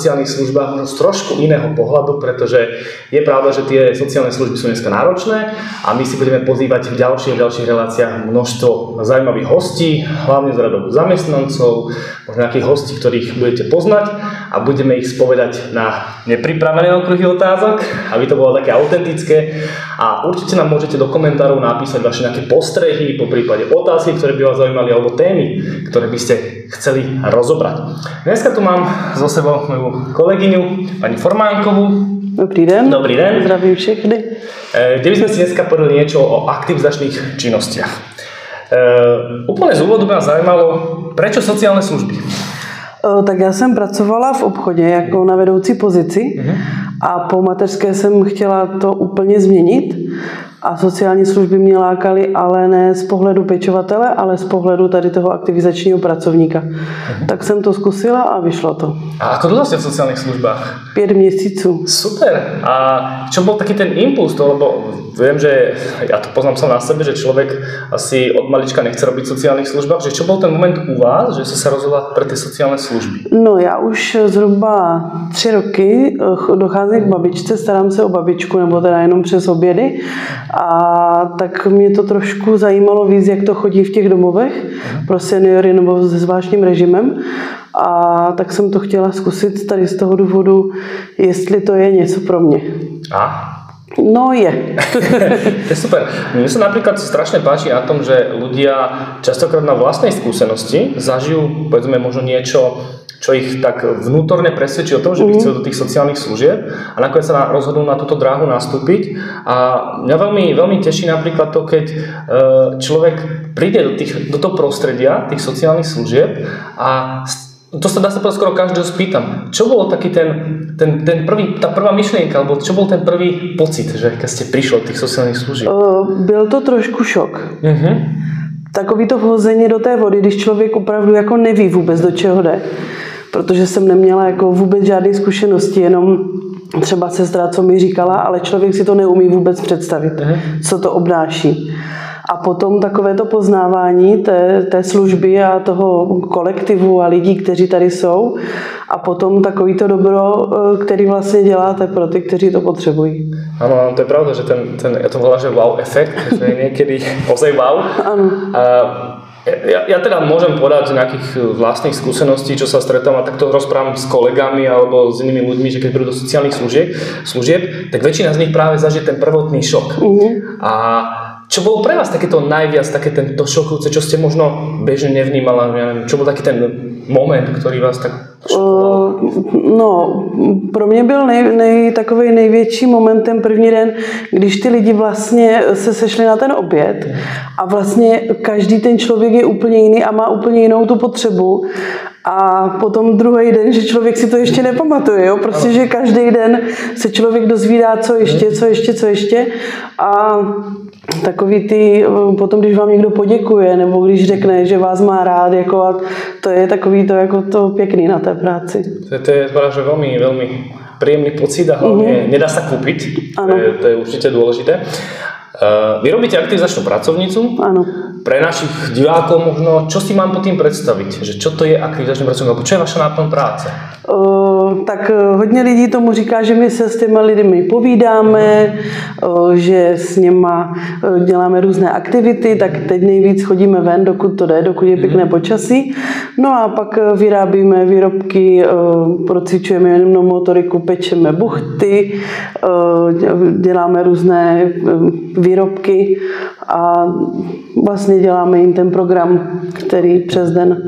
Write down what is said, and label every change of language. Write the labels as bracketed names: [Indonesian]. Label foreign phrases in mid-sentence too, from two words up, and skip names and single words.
[Slovak] sociálnych službách z trošku iného pohľadu, pretože je pravda, že tie sociálne služby sú dneska náročné a my si budeme pozývať v ďalších reláciách množstvo zaujímavých hostí, hlavne z radov zamestnancov, možno nejakých hostí, ktorých budete poznať a budeme ich spovedať na nepripravené okruhy otázok, aby to bolo také autentické a určite nám môžete do komentárov napísať vaše nejaké postrehy, po prípade otázky, ktoré by vás zaujímali alebo témy, ktoré by ste chceli rozobrať. Dneska tu mám so sebou moju kolegyňu, pani Formánkovú. [Czech] Dobrý den. Dobrý den. Zdravím všechny. [Slovak] Kde by sme si dneska povedali niečo o aktivizačných činnostiach. Úplne z úvodu by nás zajímalo, prečo sociálne služby? [Czech] Tak já jsem pracovala v obchodě jako na vedoucí pozici a po mateřské jsem chtěla to úplně změnit a sociální služby mě lákaly, ale ne z pohledu pečovatele, ale z pohledu tady toho aktivizačního pracovníka. Tak jsem to zkusila a vyšlo to. [Slovak] A ako dlho ste v sociálnych službách? [Czech] 5 měsíců. [Slovak] Super. A čo bol taký ten impuls? Lebo viem, že ja to poznám sám na sebe, že človek asi od malička nechce robiť v sociálnych službách. Že čo bol ten moment u vás, že ste sa rozhodla pre tie sociálne služby? [Czech] No já už zhruba 3 roky docházím k babičce, starám se o babičku, nebo teda jenom přes obědy. A tak mě to trošku zajímalo víc, jak to chodí v těch domovech pro seniory nebo se zvláštním režimem. A tak jsem to chtěla zkusit tady z toho důvodu, jestli to je něco pro mě. A? No je. [Slovak] To je super. Mne sa napríklad strašne páči na tom, že ľudia častokrát na vlastnej skúsenosti zažijú, povedzme, možno niečo, čo ich tak vnútorne presvedčí o tom, že by chceli do tých sociálnych služieb a nakoniec sa rozhodnú na túto dráhu nastúpiť. A mňa veľmi teší napríklad to, keď človek príde do toho prostredia tých sociálnych služieb a to sa dá sa povedať, skoro každého spýtam. Čo bolo taký ten prvý, tá prvá myšlienka, alebo čo bol ten prvý pocit, že keď ste prišli od tých sociálnych služieb? [Czech] Byl to trošku šok. Takový to vhození do té vody, když člověk opravdu jako neví vůbec, do čeho jde. Protože jsem neměla jako vůbec žádné zkušenosti, jenom třeba sestra, co mi říkala, ale člověk si to neumí vůbec představit, co to obnáší. A potom takové to poznávání té služby a toho kolektivu a lidí, kteří tady jsou. A potom takový to dobro, který vlastně děláte pro ty, kteří to potřebují. [Slovak] Áno, to je pravda, že ten ja to volám, že wow efekt, že je niekedy ozaj wow. Áno. Ja teda môžem povedať z nejakých vlastných skúseností, čo sa stretávam a takto rozprávam s kolegami alebo s inými ľuďmi, že keď prídu do sociálnych služieb, tak väčšina z nich práve zažije ten prvotný šok. A čo bolo pre vás takéto najviac, také tento šokujúce, čo ste možno bežne nevnímala, ja neviem, čo bol taký ten moment, ktorý vás tak šokoval? [Czech] No, pro mě byl takový největší moment ten první den, když ty lidi vlastně se sešli na ten oběd a vlastně každý ten člověk je úplně jiný a má úplně jinou tu potřebu. A potom druhý den, že člověk si to ještě nepamatuje, jo? Prostě, že každý den se člověk dozvídá, co ještě. A takový potom, když vám někdo poděkuje, nebo když řekne, že vás má rád, jako, a to je takový to, jako to pěkný na té práci. [Slovak] To je že veľmi príjemný pocit a hlavne nedá sa kúpiť. To je určite dôležité. Vy robíte aktivizačnú pracovnicu. Áno. Pre našich divákov možno, čo si mám pod tým predstaviť? Že čo to je aktivizačný pracovník? Alebo čo je vaša náplň práce? [Czech] Tak hodně lidí tomu říká, že my se s těma lidmi povídáme, že s nima děláme různé aktivity, tak teď nejvíc chodíme ven, dokud to jde, dokud je pěkné počasí. No a pak vyrábíme výrobky, procvičujeme jenom motoriku, pečeme buchty, děláme různé výrobky a vlastně děláme jim ten program, který přes den.